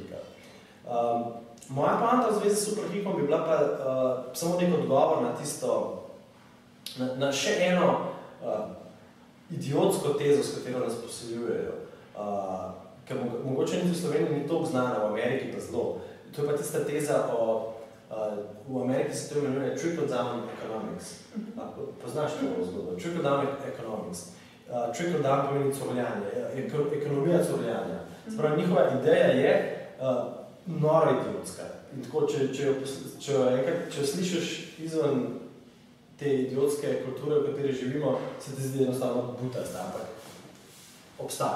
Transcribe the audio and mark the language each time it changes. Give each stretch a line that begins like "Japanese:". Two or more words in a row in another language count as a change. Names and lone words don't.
Slovenian: Moja poanta v zvezi s Superhikom bi bila pa samo nek odgovor na tisto, na še eno idiotsko tezo, s katero nas poseljujejo, ker mogoče niti v Sloveniji ni toliko znana, v Ameriki pa zelo. To je pa tista teza o, v Ameriki se to imenuje
English: trickle-down economics.
Slovenian: Poznaš to zgodbo?
English: Trickle-down economics.
Slovenian: Trickle-down pomeni curljanje, ekonomija curljanja. Spravi, njihova ideja je noro idiotska. In tako, če jo slišiš izven te idiotske kulture, v kateri živimo, se ti zdi enostavno butasta, ampak obstaja.